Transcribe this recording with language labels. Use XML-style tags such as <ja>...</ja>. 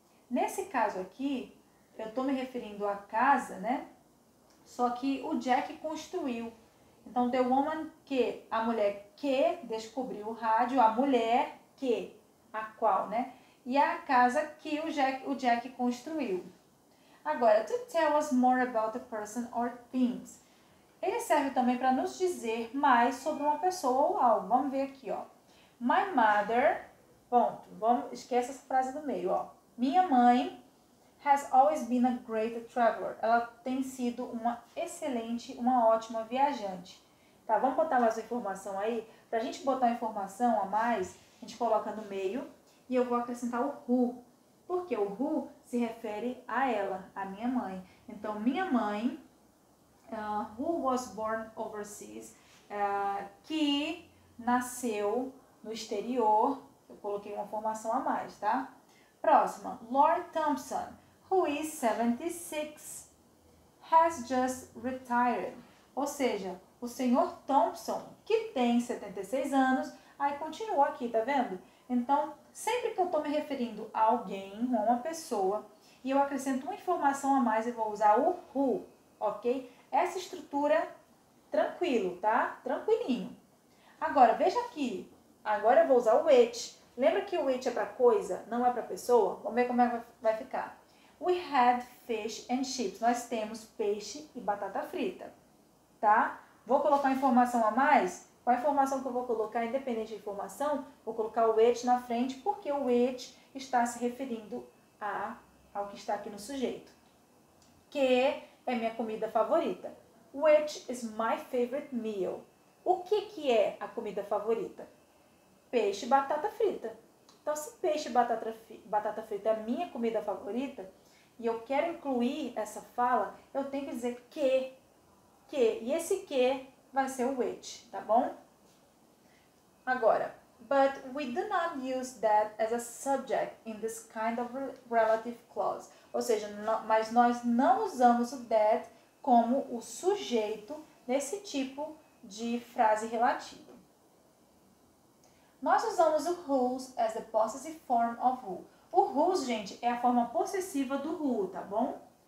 <pt>Nesse caso aqui, eu estou me referindo à casa, né? Só que o Jack construiu. Então, the woman que, a mulher que descobriu o rádio, a mulher que, a qual, né? E a casa que o Jack construiu.</pt> <en>Agora, to tell us more about a person or things.</en> <pt>Ele serve também para nos dizer mais sobre uma pessoa ou algo. Vamos ver aqui, ó. My mother, ponto. Esquece essa frase do meio, ó. Minha mãe</pt> <en>has always been a great traveler.</en> <pt>Ela tem sido uma excelente, uma ótima viajante. Tá, vamos botar mais uma informação aí? Pra gente botar uma informação a mais, a gente coloca no meio e eu vou acrescentar o who. Porque o who se refere a ela, a minha mãe. Então, minha mãe,</pt> <en>who was born overseas,</en> <pt>que nasceu no exterior. Eu coloquei uma informação a mais, tá?</pt> <en>Próxima, Lord Thompson, who is 76, has just retired.</en> <pt>Ou seja, o senhor Thompson, que tem 76 anos, aí continua aqui, tá vendo? Então, sempre que eu estou me referindo a alguém, a uma pessoa, e eu acrescento uma informação a mais, eu vou usar o who, ok? Essa estrutura, tranquilo, tá? Tranquilinho. Agora, veja aqui. Agora eu vou usar o which. Lembra que o which é para coisa, não é para pessoa? Vamos ver como é que vai ficar.</pt> <en>We had fish and chips.</en> <pt>Nós temos peixe e batata frita, tá? Vou colocar informação a mais? Qual a informação que eu vou colocar, independente da informação, vou colocar o which na frente, porque o which está se referindo ao que está aqui no sujeito. Que é minha comida favorita.</pt> <en>Which is my favorite meal.</en> <pt>O que é a comida favorita? Peixe e batata frita. Então, se peixe e batata frita é a minha comida favorita, e eu quero incluir essa fala, eu tenho que dizer que. E esse que vai ser o which, tá bom?</pt> <en>Agora, but we do not use that as a subject in this kind of relative clause.</en> <pt>Ou seja, mas nós não usamos o that como o sujeito nesse tipo de frase relativa. Nós usamos o</pt> <en>whose as the possessive form of who.</en> <pt>O whose, gente, é a forma possessiva do who, tá bom?</pt>